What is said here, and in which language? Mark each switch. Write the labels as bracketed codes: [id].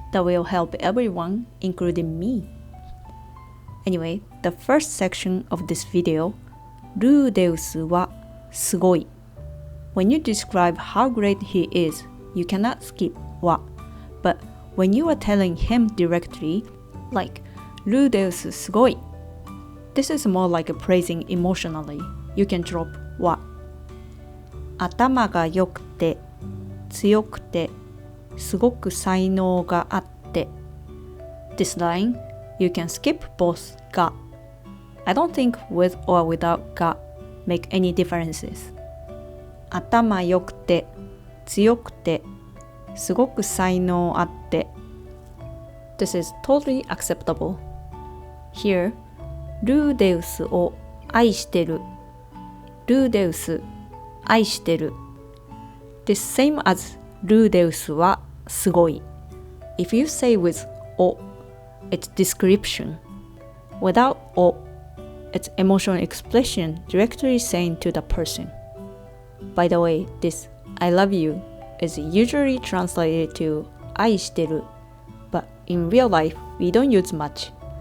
[en] That will help everyone, including me. Anyway, the first section of this video, [ja] ルーデウスはすごい. [en] When you describe how great he is, you cannot skip は. But when you are telling him directly, like [ja] ルーデウスすごい, [en] this is more like a praising emotionally. You can drop は. [ja] 頭が良くて強くてすごく才能があって. [en] This line, you can skip both が. I don't think with or without が make any differences. [ja] 頭良くて強くてすごく才能あって. [en] This is totally acceptable. Here, [ja] ルーデウスを愛してる. ルーデウス愛してる. [en] The same as [ja] ルーデウスはすごい. [en] If you say with お, it's description. Without お, it's emotional expression directly saying to the person. By the way, this I love you is usually translated to 愛してる, but in real life, we don't use much.